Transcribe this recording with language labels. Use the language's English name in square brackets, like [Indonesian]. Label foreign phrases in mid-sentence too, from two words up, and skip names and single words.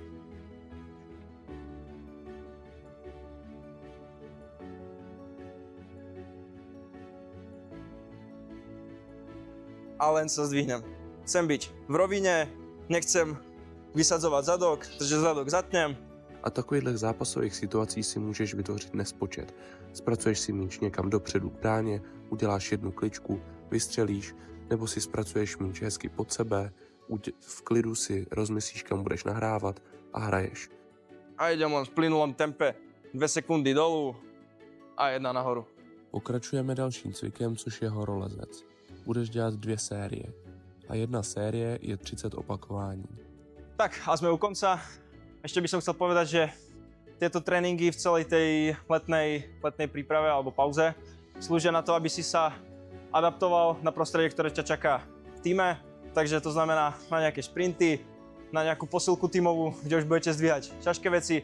[Slovak] A len sa zdvihnem. Chcem byť v rovine, nechcem vysadzovať zadok, takže zadok zatnem. [Czech] A takovýchhle zápasových situací si můžeš vytvořit nespočet. Zpracuješ si míč někam dopředu k bráně, uděláš jednu kličku, vystřelíš, nebo si zpracuješ míč hezky pod sebe, v klidu si rozmyslíš, kam budeš nahrávat a hraješ. [Slovak] A idem len v plynulom tempe, 2 sekundy dolu a 1 nahoru. [Czech] Pokračujeme dalším cvikem, což je horolezec. Budeš dělat 2 série a jedna série je 30 opakování. [Slovak] Tak a sme u konca. Ešte by som chcel povedať, že tieto tréningy v celej tej letnej príprave alebo pauze slúžia na to, aby si sa adaptoval na prostredie, ktoré ťa čaká v tíme. Takže to znamená na nejaké šprinty, na nejakú posilku tímovú, kde už budete zdvíhať ťažké veci.